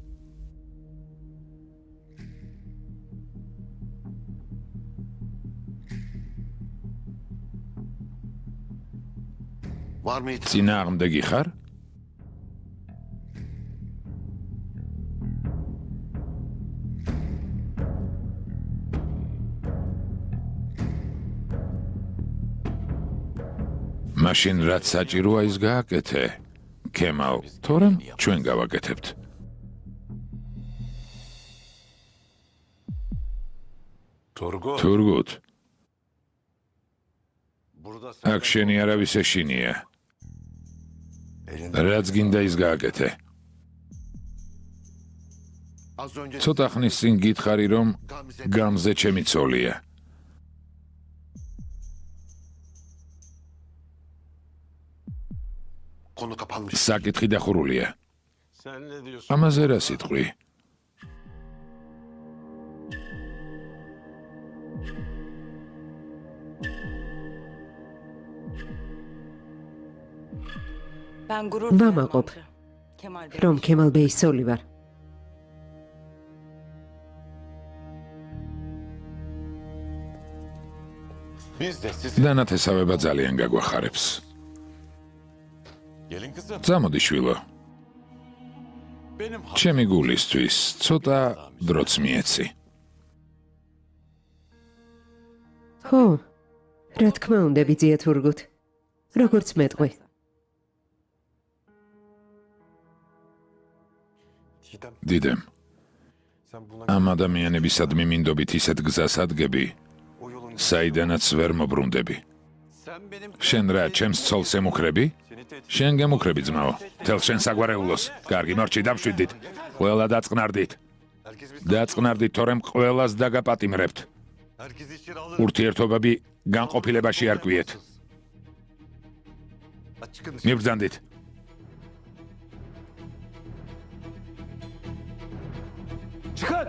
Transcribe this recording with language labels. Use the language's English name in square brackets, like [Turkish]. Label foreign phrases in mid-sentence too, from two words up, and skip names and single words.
[Turkish] var mı itiraz? [Georgian] წინააღმდეგი ხარ? მაშინ რაც საჭიროა ის გააკეთე. ქემალ, თორემ ჩვენ გავაკეთებთ. [Turkish] Turgut. [Georgian] თურგუთ, [Turkish] Burada [Georgian] აქ შენი არავის ეშინია. [Turkish] elinde [Georgian] რაც გინდა ის გააკეთე. [Turkish] Az önce [Georgian] ცოტა ხნის წინ გითხარი რომ გამზე ჩემი ცოლია. [Turkish] konu kapanmış. [Georgian] საკითხი დახურულია. [Turkish] sen ne diyorsun? [Georgian] ამაზე რა სიტყვი? [Turkish] Ben gurur [Georgian] ვამაყობ, [Turkish] Kemal Bey. [Georgian] რომ ქემალ ბეის ცოლი ვარ. [Turkish] Biz de siz [Georgian] დანათესავება ძალიან გაგვახარებს. [Turkish] gelin kızım. [Georgian] წამოდი შვილო, [Turkish] Benim [Georgian] ჩემი გულისთვის ცოტა დროც მიეცი. ხო, რა თქმა უნდა, ბიძია თურგუთ. როგორც მეტყვი. [Turkish] Didem, [Georgian] დიდემ, [Turkish] sen buna [Georgian] ამ ადამიანებისადმი მინდობით ისეთ გზას ადგები, [Turkish] o yolun... [Georgian] საიდანაც ვერ მობრუნდები. [Turkish] Sen benim... [Georgian] შენ რა, ჩემს ცოლს ემუქრები? [Turkish] Seni tehdit... [Georgian] შენ გემუქრები ძმაო, თელ შენ საგვარეულოს. კარგი, მორჩი დამშვიდით. ყველა დაწყნარდით. [Turkish] Herkes biz... [Georgian] დაწყნარდით, თორემ ყველას დაგაპატიმრებთ. [Turkish] Herkes içeri alır. [Georgian] ურთიერთობები განყოფილებაში არ კვიეთ. [Turkish] Çıkın dışarı. [Georgian] მიბრძანდით. [Turkish] Çıkar!